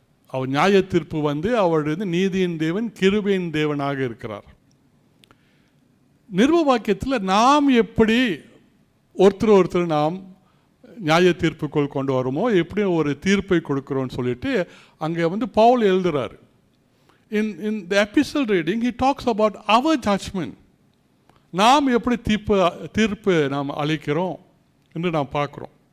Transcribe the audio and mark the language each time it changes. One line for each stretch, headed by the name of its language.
Tamil: அவர் நியாய தீர்ப்பு அவர் நீதியின் தேவன், கிருபையின் தேவனாக இருக்கிறார். நிருப வாக்கியத்தில் நாம் எப்படி ஒருத்தர் நாம் நியாய தீர்ப்புக்குள் கொண்டு வரோமோ, எப்படி ஒரு தீர்ப்பை கொடுக்குறோன்னு சொல்லிட்டு அங்கே பவுல் எழுதுறாரு.
English: In the epistle reading he talks about our judgment.
Tamil: நாம் எப்படி தீர்ப்பு நாம் அளிக்கிறோம் என்று நாம் பார்க்குறோம்.